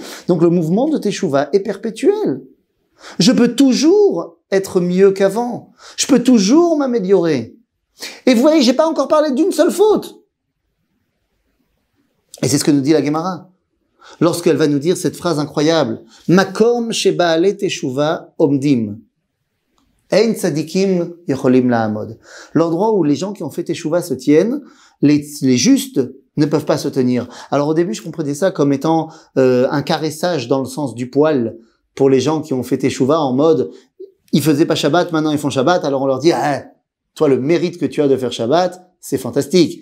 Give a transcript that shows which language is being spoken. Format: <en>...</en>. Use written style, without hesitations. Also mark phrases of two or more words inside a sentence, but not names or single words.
<fr>Donc le mouvement de teshuvah est perpétuel. Je peux toujours être mieux qu'avant. Je peux toujours m'améliorer. Et vous voyez, j'ai pas encore parlé d'une seule faute. Et c'est ce que nous dit la Gemara. Lorsqu'elle va nous dire cette phrase incroyable,</fr> <he>מקום שבעלי תשובה עומדים. אין צדיקים יכולים לעמוד.</he> <fr>L'endroit où les gens qui ont fait teshuvah se tiennent, les justes ne peuvent pas se tenir. Alors au début, je comprenais ça comme étant un caressage dans le sens du poil pour les gens qui ont fait Teshuvah en mode ils faisaient pas Shabbat, maintenant ils font Shabbat, alors on leur dit ah, toi le mérite que tu as de faire Shabbat, c'est fantastique.</fr>